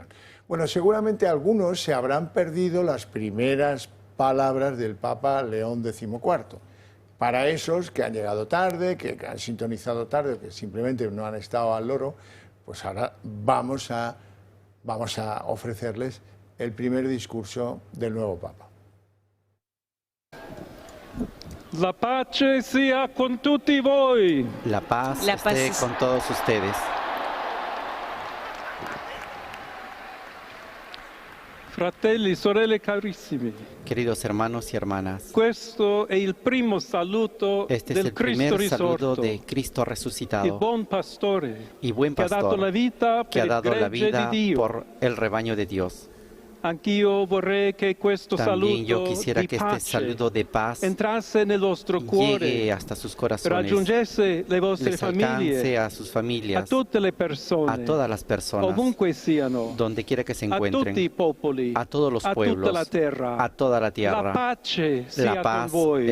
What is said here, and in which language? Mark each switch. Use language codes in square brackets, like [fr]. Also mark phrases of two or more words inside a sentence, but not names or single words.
[es] Bueno, seguramente algunos se habrán perdido las primeras palabras del Papa León XIV. Para esos que han llegado tarde, que han sintonizado tarde, que simplemente no han estado al loro, pues ahora vamos a ofrecerles el primer discurso del nuevo Papa. [it] La pace sia con tutti voi. [es] La paz esté con todos ustedes. [it] Fratelli, sorelle carissimi. [es] Queridos hermanos y hermanas, [it] Questo è il primo saluto [es] este es [it] del [es] el [it] Cristo [es] primer saludo [it] risorto, [es] de Cristo [it] il [es] resucitado [it] buon pastore, [es] y buen [it] che ha dato la [es] pastor [it] vita [es] que ha [it] per il [es] dado la [it] gregge [es] vida [it] di Dio. [es] por el rebaño de Dios. [it] Anch'io vorrei che questo [es] También yo [it] saluto [es] quisiera [it] di [es] que este [it] pace [es] saludo de paz [it] entrasse nel vostro cuore, [es] llegue hasta sus corazones, [it] raggiungesse le vostre [es] les alcance [it] famiglie, [es] a sus [it] a [es] familias, [it] tutte le persone, [es] a todas las personas, [it] ovunque siano, [es] donde quiera que se [it] a tutti i [es] encuentren, [it] popoli, [es] a todos los [it] a tutta [es] pueblos, [it] la terra. [es] a toda la [it] La [es] tierra. [it] pace sia [es] La paz [it] con voi.